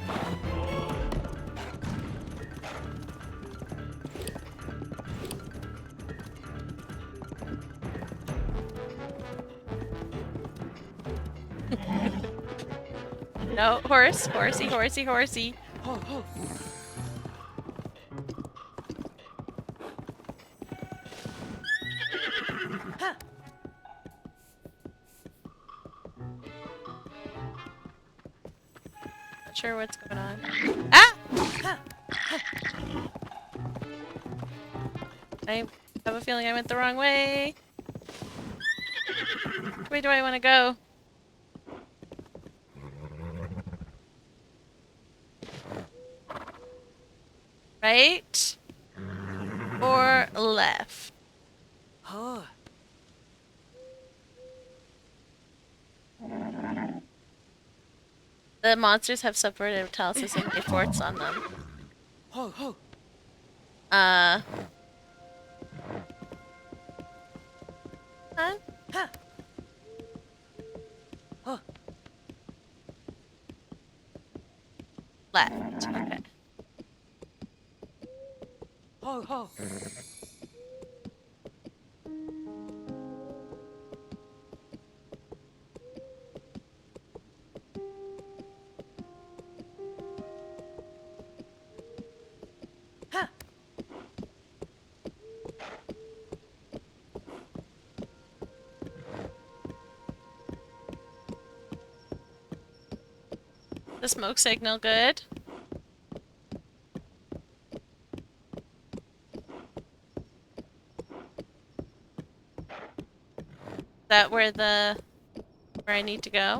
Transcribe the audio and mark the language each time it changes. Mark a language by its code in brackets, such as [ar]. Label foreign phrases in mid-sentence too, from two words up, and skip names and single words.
[en] No, horse, horsey, horsey, horsey. Ho, ho. Ha. Not sure what's going on. Ah! Ha. I have a feeling I went the wrong way. Which way do I want to go? Right? Or left? Oh. The monsters have separated taluses and made forts on them. Ho, ho. Uh. Huh? Ha. Oh. Left. Okay. Ho, ho. Ha. The smoke signal good? Is that where I need to go?